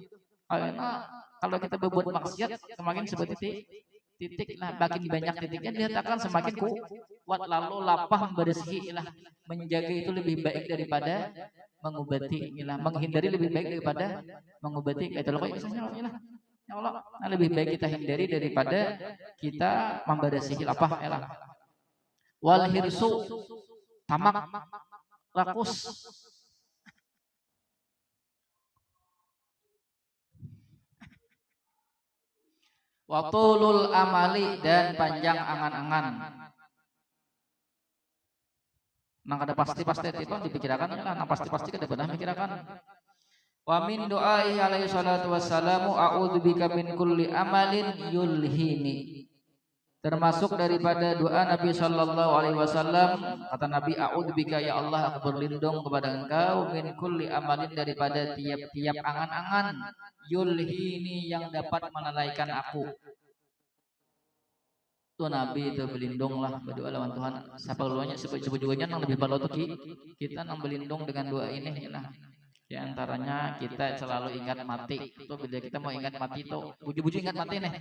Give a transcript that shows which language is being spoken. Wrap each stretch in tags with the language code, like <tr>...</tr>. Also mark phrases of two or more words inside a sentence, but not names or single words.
<id>Karena kalau kita berbuat maksiat semakin seperti titik lah, makin banyak titiknya dikatakan semakin kuat, lalu lapah membersihi lah, menjaga itu lebih baik daripada mengobati lah, menghindari lebih baik daripada mengobati. Itu loh misalnya ya Allah, lebih baik kita hindari daripada kita membersihi lapah lah.</id> <ar>والحرص, tamak, rakus. وطول الأمل, dan panjang angan-angan.</ar> <bjn>Nang kada pasti itu dipikirkan lah, nang pasti kada pernah mikirkan.</bjn> <ar>ومن دعائه عليه الصلاة والسلام أعوذ بك من كل أمل يلهيني.</ar> <id>Termasuk daripada doa Nabi</id> <ar>صلى الله عليه وسلم,</ar> <id>kata Nabi,</id> <ar>أعوذ بك يا الله,</ar> <id>aku berlindung kepada Engkau</id> <ar>من كل أمل,</ar> <id>daripada tiap-tiap angan-angan yulhini yang dapat melalaikan aku. Tuh Nabi itu berlindung lah, berdoa lawan Tuhan.</id> <bjn>Siapa luanya sebut juga nang lebih balau tuh kita nang berlindung dengan doa ini lah.</bjn> <id>Di antaranya kita selalu ingat mati. Tuh bila kita mau ingat mati tuh buju-buju ingat mati nih.</id>